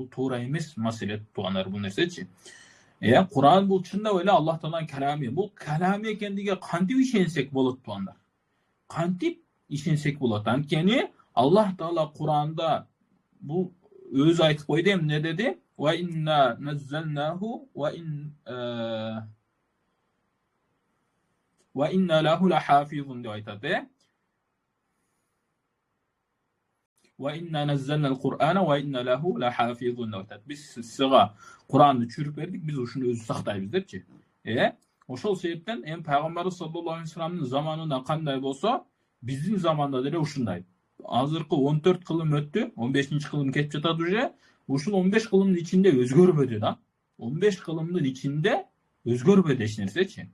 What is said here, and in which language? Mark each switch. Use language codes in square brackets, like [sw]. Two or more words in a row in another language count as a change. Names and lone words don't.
[ky] Бул туура эмес маселе туугандар, бул нерсечи. Кур'ан бул чындап эле Аллах Тааланын калами. Бул калами экендиге кантип ишенсек болот туугандар? Кантип ишенсек болот? Анткени Аллах Таала Кур'анда бул өзү айтып койду, эмне деди? [ar] وإنا نزلناه وإنا له لحافظون [ky] деп айтат. [ar] وإنا نزلنا القرآن وإنا له لحافظون [ky] деп айтат. Биз сага Кур'анды түшүрүп бердик, биз ушуну өзү сактайбыз депчи. Ошол себептен эми пайгамбар саллаллаху алейхи вассаламдын заманында кандай болсо, биздин заманда деле ушундай. Азыркы 14 кылым өттү, 15-чи кылым кетип жатат уже. Ушул 15 кылымдын ичинде өзгөрбөдү да. 15 кылымдын ичинде өзгөрбөдү эч нерсечи.